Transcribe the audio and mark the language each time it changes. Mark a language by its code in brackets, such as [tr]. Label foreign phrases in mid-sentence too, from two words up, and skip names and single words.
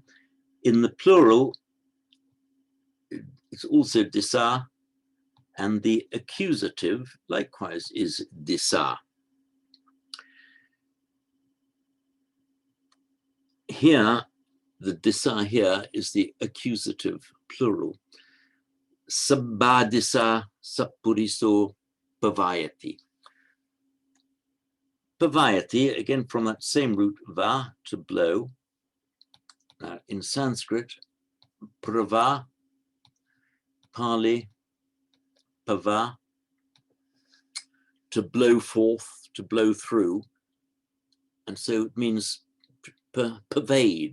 [en] In the plural, it's also disa, and the accusative likewise is disa. Here, the disa here is the accusative plural. [pi] Sabba disa sappuriso pavayati. [en] Pavayati, again from that same root, va, to blow. Now, in Sanskrit, prava, Pali, pava, to blow forth, to blow through. And so it means pervade.